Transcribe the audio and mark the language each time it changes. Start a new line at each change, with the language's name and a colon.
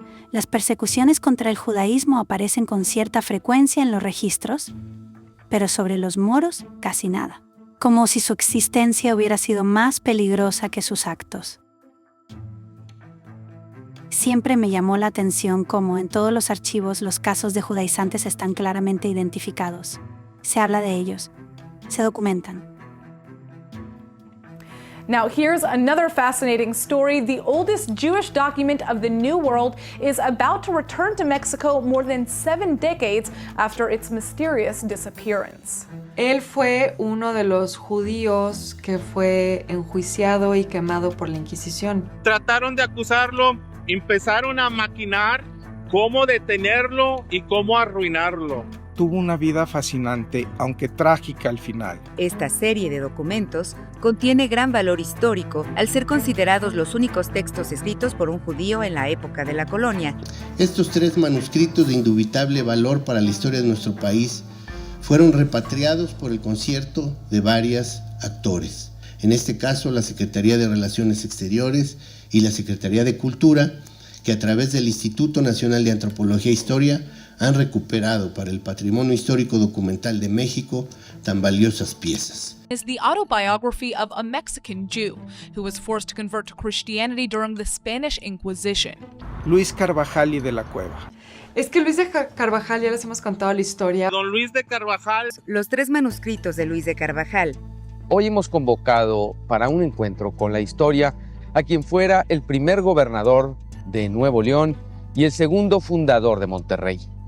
Spanish: Las persecuciones contra el judaísmo aparecen con cierta frecuencia en los registros, pero sobre los moros casi nada, como si su existencia hubiera sido más peligrosa que sus actos. Siempre me llamó la atención cómo en todos los archivos los casos de judaizantes están claramente identificados. Se habla de ellos, se documentan.
English: Now, here's another fascinating story. The oldest Jewish document of the New World is about to return to Mexico more than 7 decades after its mysterious disappearance.
Spanish: Él fue uno de los judíos que fue enjuiciado y quemado por la Inquisición. Trataron de acusarlo, empezaron a maquinar cómo detenerlo y cómo arruinarlo. Tuvo una vida fascinante, aunque trágica al final. Esta serie de documentos contiene gran valor histórico al ser considerados los únicos textos escritos por un judío en la época de la colonia. Estos 3 manuscritos de indubitable valor para la historia de nuestro país fueron repatriados por el concierto de varios actores. En este caso, la Secretaría de Relaciones Exteriores y la Secretaría de Cultura, que a través del Instituto Nacional de Antropología e Historia han recuperado para el patrimonio histórico documental de México tan valiosas piezas.
English: Is the autobiography of a Mexican Jew who was forced to convert to Christianity during the Spanish Inquisition.
Spanish: Luis Carvajal y de la Cueva. Es que Luis de Carvajal, ya les hemos contado la historia. Don Luis de Carvajal. Los 3 manuscritos de Luis de Carvajal. Hoy hemos convocado para un encuentro con la historia a quien fuera el primer gobernador de Nuevo León y el segundo fundador de Monterrey.